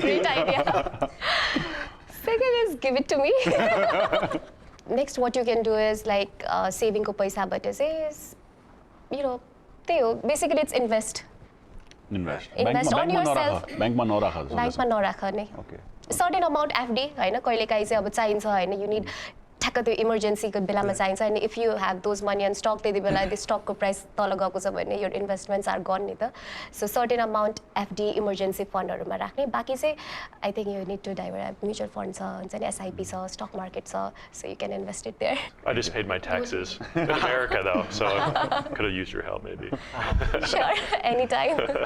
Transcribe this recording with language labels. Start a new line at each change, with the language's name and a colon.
English: Great idea. Second is give it to me. Next, what you can do is like saving
Nepali: ko paisa bata
English: is, you know, basically it's invest. Invest on yourself.
Nepali: Bank ma narakha. Bank ma narakha नै.
English: Okay.
Nepali: Certain amount FD हैन कहिलेकाहीँ चाहिँ अब चाहिन्छ हैन,
English: you need
Nepali: ठ्याक्क त्यो इमर्जेन्सीको बेलामा चाहिन्छ अनि
English: if you have those money on stock
Nepali: त्यति बेला the stock को price तल गएको छ भने
English: your investments are gone
Nepali: नि त. So certain amount FD emergency fundहरुमा राख्ने, बाकी चाहिँ
English: I think you need to divert
Nepali: mutual fund छ, हुन्छ नि SIP छ, stock market छ,
English: so you can invest it there. I just paid my taxes in America though, so I could have used your help maybe. Sure, anytime.